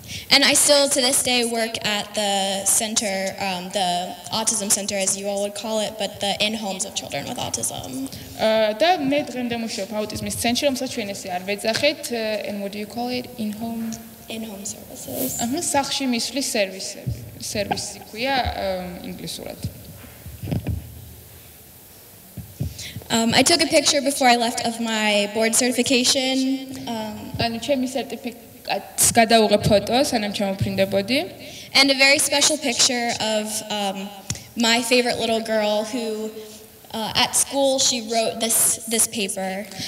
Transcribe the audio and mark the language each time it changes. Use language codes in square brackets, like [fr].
[en] And I still to this day work at the center, the autism center as you all would call it, but the in homes of children with autism. [ka] და მე დღემდე მუშაობ აუტიზმის ცენტრში, რომელსაც ჩვენ ესე არ ვეძახით, [en] and what do you call it? In home services. [ka] სახლში მისვლის სერვისი ქვია ინგლისურად. [en] I took a picture before I left of my board certification. [ka] ანუ ჩემი სერტიფიკატს გადავუღე ფოტო, სანამ ჩამოფრინდებოდი. [en] And a very special picture of my favorite little girl who at school she wrote this paper.